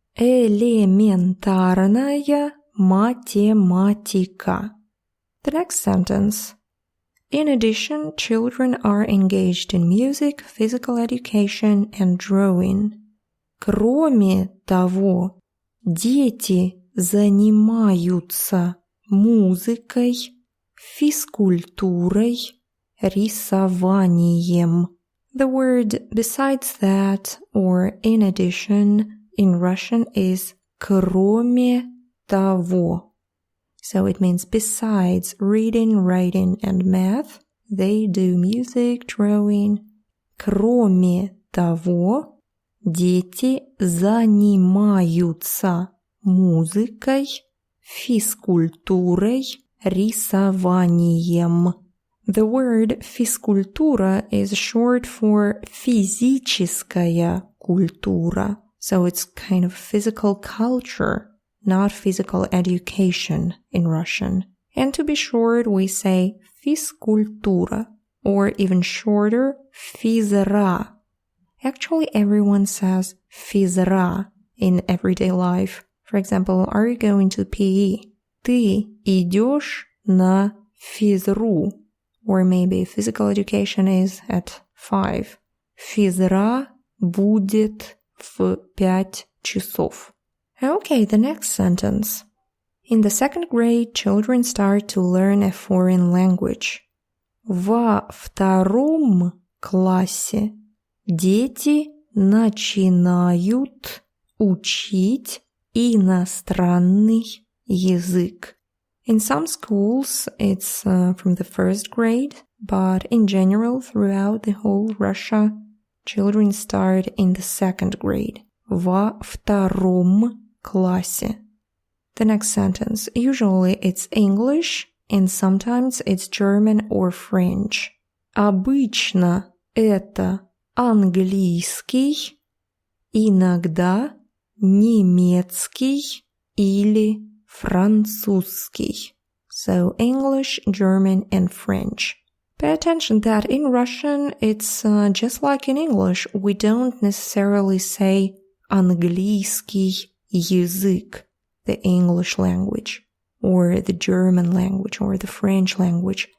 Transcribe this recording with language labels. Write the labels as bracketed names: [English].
[Russian] Элементарная математика. [English] The next sentence. In addition, children are engaged in music, physical education, and drawing. [Russian] Кроме того, дети занимаются музыкой, физкультурой, рисованием. [English] The word besides that or in addition in Russian is [Russian] кроме того. [English] So it means besides reading, writing, and math, they do music, drawing. [Russian] Кроме того, дети занимаются музыкой, физкультурой, рисованием. [English] The word физкультура is short for [Russian] физическая культура. [English] So it's kind of physical culture, not physical education in Russian. And to be short, we say физкультура, or even shorter, физра. Actually, everyone says физра in everyday life. For example, are you going to PE? [Russian] Ты идешь на физру. [English] Or maybe physical education is at 5. [Russian] Физра будет в 5 часов. [English] Okay, the next sentence. In the second grade, children start to learn a foreign language. [Russian] Во втором классе дети начинают учить иностранный язык. [English] In some schools, it's from the first grade, but in general, throughout the whole Russia, children start in the second grade. [Russian] Во втором классе. [English] The next sentence. Usually it's English, and sometimes it's German or French. [Russian] Обычно это английский, иногда немецкий или французский. [English] So English, German, and French. Pay attention that in Russian, it's just like in English. We don't necessarily say [Russian] английский язык, [English] the English language, or the German language, or the French language.